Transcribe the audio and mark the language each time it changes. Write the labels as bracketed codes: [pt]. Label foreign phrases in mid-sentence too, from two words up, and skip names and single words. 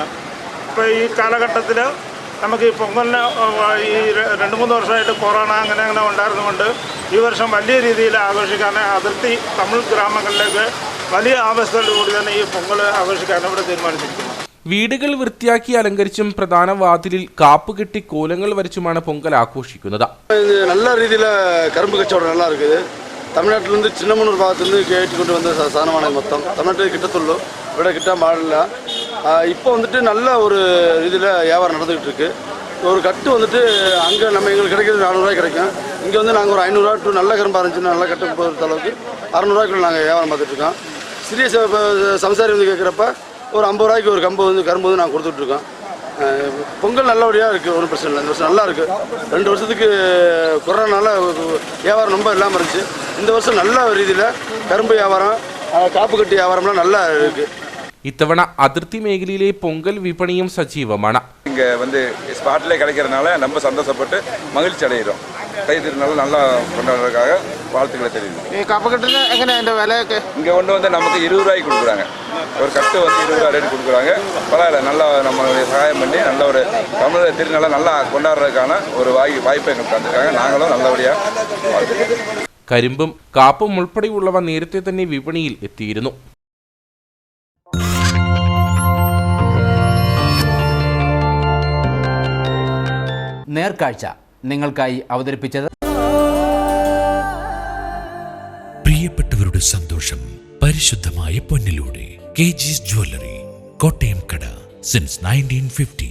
[ml] ഇപ്പോൾ ഈ കാലഘട്ടത്തിൽ നമുക്ക് ഈ പൊങ്കലിന് ഈ 2-3 വർഷമായിട്ട് കൊറോണ അങ്ങനെ ഉണ്ടായിരുന്നുകൊണ്ട് ഈ വർഷം വലിയ രീതിയിൽ ആഘോഷിക്കാൻ അതിർത്തി തമിഴ് ഗ്രാമങ്ങളിലേക്ക് വലിയ ആവേശത്തോടുകൂടി തന്നെ ഈ പൊങ്കൽ ആഘോഷിക്കാൻ ഇവിടെ തീരുമാനിച്ചിരിക്കുന്നു. വീടുകൾ വൃത്തിയാക്കി അലങ്കരിച്ചും പ്രധാന വാതിലിൽ കാപ്പുകെട്ടി കോലങ്ങൾ വരച്ചുമാണ് പൊങ്കൽ ആഘോഷിക്കുന്നത്. നല്ല രീതിയിൽ കരുമ്പ് കച്ചവടം [ta] நல்லா இருக்குது. [ml] തമിഴ്നാട്ടിൽ ചിന്നമണ്ണൂർ ഭാഗത്തുനിന്ന് കയറ്റിക്കൊണ്ട് വന്ന സാധനമാണ് മൊത്തം. തമിഴ്നാട്ടിൽ കിട്ടത്തുള്ളൂ, ഇവിടെ കിട്ടാൻ പാടില്ല. [ta] இப்போ வந்துட்டு நல்ல ஒரு இதில் வியாபாரம் நடந்துகிட்டு இருக்கு. ஒரு கட்டு வந்துட்டு அங்கே நம்ம எங்களுக்கு கிடைக்கிறது 400 ரூபாய்க்கு கிடைக்கும். இங்கே வந்து நாங்கள் ஒரு 500 ரூபா டு நல்ல கரும்பாக இருந்துச்சுன்னா நல்ல கட்டு பொறுத்த அளவுக்கு 600 ரூபாய்க்குள்ள நாங்கள் வியாபாரம் பார்த்துட்ருக்கோம். சிறிய சம்சாரி வந்து கேட்குறப்ப ஒரு 50 ரூபாய்க்கு ஒரு கரும்பு வந்து நாங்கள் கொடுத்துட்ருக்கோம். பொங்கல் நல்லபடியாக இருக்குது, ஒன்றும் பிரச்சனை இல்லை. இந்த வருஷம் நல்லா இருக்குது. 2 வருஷத்துக்கு கொரோனால வியாபாரம் ரொம்ப இல்லாமல் இருந்துச்சு. இந்த வருஷம் நல்ல ரீதியில் கரும்பு வியாபாரம், காப்பு கட்டி வியாபாரம்லாம் நல்லா இருக்குது. [ml] ഇത്തവണ അതിർത്തി മേഖലയിലെ പൊങ്കൽ വിപണിയും സജീവമാണ്. [ta] இங்கே வந்து ஸ்பாட்டிலே கிடைக்கிறதுனால ரொம்ப சந்தோஷப்பட்டு மகிழ்ச்சி அடைகிறோம். தைத்திருநாள் நல்லா கொண்டாடுறதுக்காக வாழ்த்துக்களை தெரியுது. கப்பக்கட்டுல எங்கே இந்த விலைக்கு இங்கே கொண்டு வந்து நமக்கு 20 ரூபாய்க்கு கொடுக்குறாங்க. ஒரு கட்டு வந்து 20 ரூபா ரேட்டு கொடுக்குறாங்க. பரவாயில்ல, நல்லா நம்மளுடைய சகாயம் பண்ணி நல்ல ஒரு தமிழக திருநாளை நல்லா கொண்டாடுறதுக்கான ஒரு வாய்ப்பை எங்களுக்கு தந்திருக்காங்க. நாங்களும் நல்லபடியாக வாழ்த்துக்கிறோம். [ml] കരിമ്പും കാപ്പും ഉൾപ്പെടെയുള്ളവ നേരത്തെ തന്നെ വിപണിയിൽ എത്തിയിരുന്നു. നേർക്കാഴ്ച നിങ്ങൾക്കായി അവതരിപ്പിച്ചത് പ്രിയപ്പെട്ടവരുടെ സന്തോഷം പരിശുദ്ധമായ പൊന്നിലൂടെ KG's ജ്വല്ലറി, കോട്ടയം കട, സിൻസ് 1950.